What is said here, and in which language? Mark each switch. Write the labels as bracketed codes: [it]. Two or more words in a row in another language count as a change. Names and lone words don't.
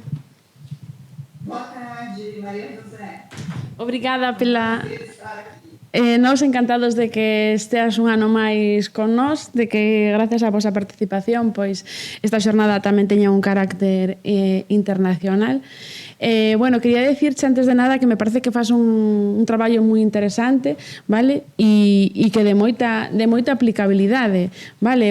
[pt] Boa tarde, Maria José. Obrigada pela... [gl] Nós encantados de que esteas un ano máis con nós, de que gracias á vosa participación pois esta xornada tamén teña un carácter internacional. Bueno, quería decirche antes de nada que me parece que faz un traballo moi interesante, vale? E que de moita aplicabilidade, vale?